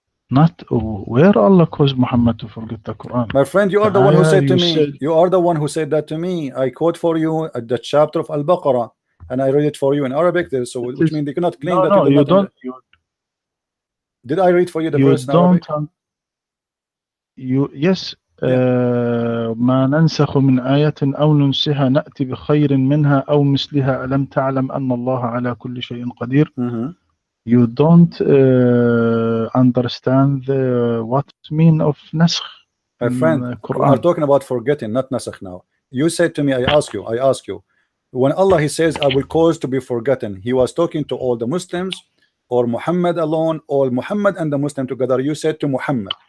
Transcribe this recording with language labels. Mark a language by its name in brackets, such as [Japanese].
[English] Not where Allah caused Muhammad to forget the Quran. My friend, you are the one who said to me, you are the one who said that to me. I quote for you at the chapter of Al-Baqarah, and I read it for you in Arabic there, so which means they cannot claim that no, you don't. Did I read for you the verse in Arabic? Yes. [Arabic] ما ننسخ من آية أو ننسها نأتي بخير منها أو مثلها ألم تعلم أن الله على كل شيء قدير. [English] You don't understand what mean of نسخ. My friend, we are talking about forgetting, not nasakh now. You said to me, I ask you, when Allah, he says, I will cause to be forgotten, he was talking to all the Muslims or Muhammad alone, or Muhammad and the Muslim together? You said to Muhammad.